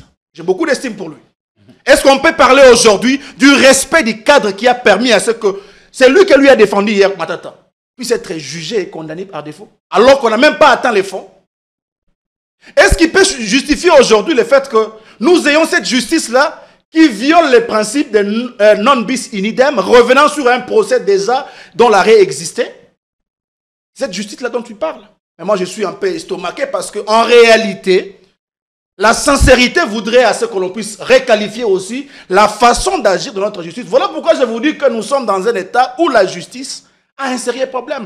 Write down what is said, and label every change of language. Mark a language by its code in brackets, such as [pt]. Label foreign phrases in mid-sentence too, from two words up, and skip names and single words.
[fr] J'ai beaucoup d'estime pour lui. Est-ce qu'on peut parler aujourd'hui du respect du cadre qui a permis à ce que c'est lui qui lui a défendu hier, Matata, puisse être jugé et condamné par défaut, alors qu'on n'a même pas atteint les fonds? Est-ce qu'il peut justifier aujourd'hui le fait que nous ayons cette justice-là qui viole les principes de [la] non bis in idem, [fr] revenant sur un procès déjà dont l'arrêt existait? Cette justice-là dont tu parles. Mais moi, je suis un peu estomaqué parce qu'en réalité, la sincérité voudrait à ce que l'on puisse requalifier aussi la façon d'agir de notre justice. Voilà pourquoi je vous dis que nous sommes dans un état où la justice a un sérieux problème.